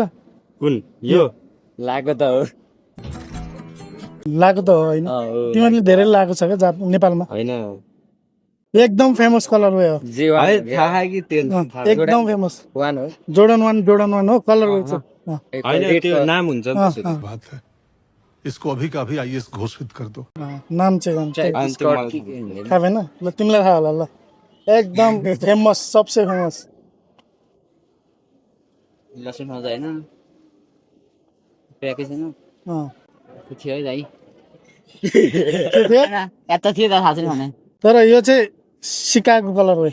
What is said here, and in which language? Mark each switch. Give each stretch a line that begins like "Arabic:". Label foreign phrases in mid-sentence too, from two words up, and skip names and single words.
Nepali: कुन यो लागो त हो? लागु त हो होइन? तिमीहरूले धेरै लागु छ क्या नेपालमा। होइन एकदम
English: famous colour way
Nepali: हो। एकदम फेमस जोर्डन 1 हो।
English: colour way
Nepali: छ। नाम हुन्छ
Hindi: बात है, इसको अभी का अभी आईएएस घोषित कर दो।
Nepali: नाम चाहिँ थाहा भएन? ल तिमीलाई थाहा होला। ल एकदम फेमस, सबसे फेमस। तर यो चाहिँ सिकागो
English: colour way.